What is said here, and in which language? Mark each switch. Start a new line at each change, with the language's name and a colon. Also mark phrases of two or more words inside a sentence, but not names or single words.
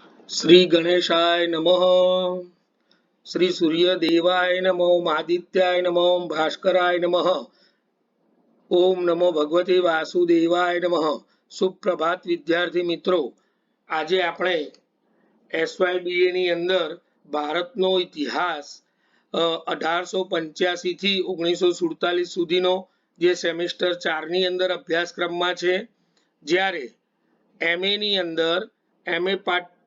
Sanskrit: श्री गणेशाय नमः। श्री सूर्यदेवाय नमः। ओम आदित्याय नमः। ओम भास्कराय नमः। ओम नमो भगवते वासुदेवाय नमः।
Hindi: सुप्रभात विद्यार्थी मित्रों,
Gujarati: આજે આપણે SYBA ની અંદર ભારતનો ઇતિહાસ 1885 થી 1947 સુધીનો જે સેમેસ્ટર 4 ની અંદર અભ્યાસક્રમમાં છે, જ્યારે MA ની અંદર MA પાર્ટ